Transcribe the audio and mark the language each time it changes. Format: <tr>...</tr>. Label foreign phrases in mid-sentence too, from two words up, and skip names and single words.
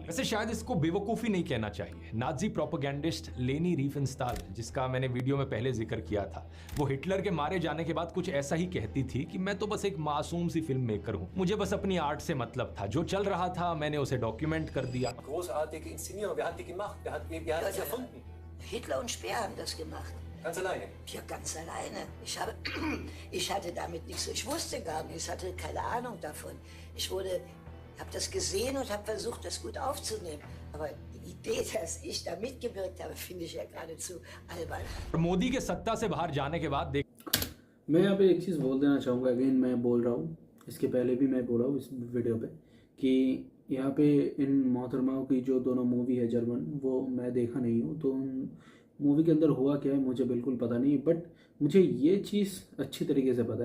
<hi>वैसे शायद इसको बेवकूफी नहीं कहना चाहिए।</hi> <en>Nazi propagandist</en> <hi>लेनी रिफेनस्टाल, जिसका मैंने वीडियो में पहले जिक्र किया था, वो हिटलर के मारे जाने के बाद कुछ ऐसा ही कहती थी कि मैं तो बस एक मासूम सी</hi> <en>film maker</en> <hi>हूँ, मुझे बस अपनी आर्ट से मतलब था, जो चल रहा था मैंने उसे डॉक्यूमेंट कर दिया।</hi> <de>Hitler und Speer haben das gemacht. Ganz alleine? Ja, ganz alleine. Ich hatte damit nichts, ich wusste gar nichts, ich hatte keine Ahnung davon. Ich habe das gesehen und habe versucht, das gut aufzunehmen. Aber die Idee, dass ich da mitgewirkt habe, finde ich ja geradezu albern.</de> <hi>मोदी के सत्ता से बाहर जाने के बाद मैं यहाँ पे एक चीज़ बोल देना चाहूँगा, अगेन मैं बोल रहा हूँ, इसके पहले भी मैं बोल रहा हूँ इस वीडियो पे, कि यहाँ पे इन मोहतरमाओं की जो दोनों मूवी है जर्मन, वो मैं देखा नहीं हूँ, तो मूवी के अंदर हुआ क्या है मुझे बिल्कुल पता नहीं, बट मुझे ये चीज़ अच्छी तरीके से पता है।</hi>